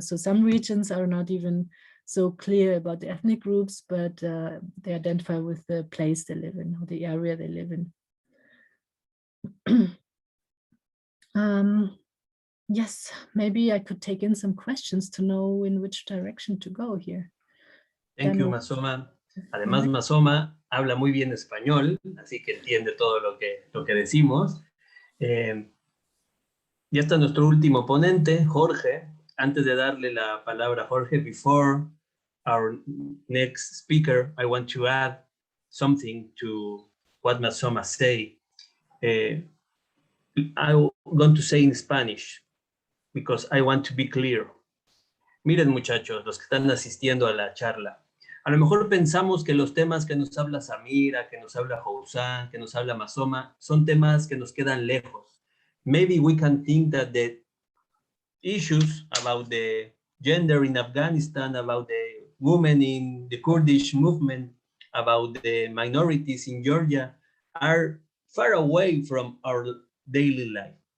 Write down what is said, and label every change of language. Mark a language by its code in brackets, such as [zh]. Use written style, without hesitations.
[en] So some regions are not even so clear about the ethnic groups, but they identify with the place they live in or the area they live in. Yes, maybe I could take in some questions to know in which direction to go here. Thank you, Masoma. [es] Además, Masoma habla muy bien español, así que entiende todo lo que decimos. Ya está nuestro último ponente, Jorge. Antes de darle la palabra a Jorge, [en] before our next speaker, I want to add something to what Masoma say. I'm going to say in Spanish, because I want to be clear. [es] Miren, muchachos, los que están asistiendo a la charla, a lo mejor pensamos que los temas que nos habla Samira, que nos habla Housan, que nos habla Masoma, son temas que nos quedan lejos. [en] Maybe we can think that the issues about the gender in Afghanistan, about the women in the Kurdish movement, about the minorities in Georgia, are far away from our daily life.